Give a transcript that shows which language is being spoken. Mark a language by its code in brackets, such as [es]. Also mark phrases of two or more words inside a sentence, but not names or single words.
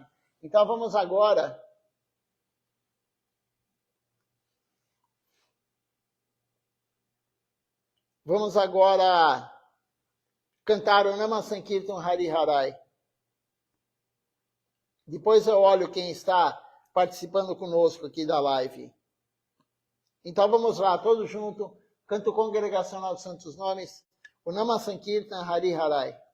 [pt] Então vamos agora cantar o Nama Sankirtan Hari Harai. Depois eu olho quem está participando conosco aqui da live. Então vamos lá, todos juntos, canto congregacional dos Santos Nomes, o Nama Sankirtan Hari Harai.